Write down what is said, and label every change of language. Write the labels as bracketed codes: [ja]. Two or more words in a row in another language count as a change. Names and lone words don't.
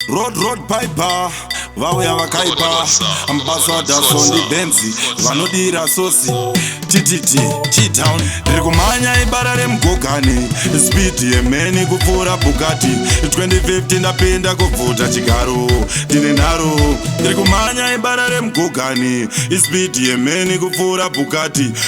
[en] Road, road, piper, [sn] vauya vakaipa. [en] What's up? Ambassador What's Sondi up? Benzi, What's up? [sn] vanodira sosi. T T T, T-Town. Ndiri kumhanya ibara remugogani. Speed yemheni kupfuura Bugatti. Twenty fifty ndapinda kubvuta chigaro. Ndine nharo. Ndiri kumhanya ibara remugogani. Speed yemheni kupfuura Bugatti.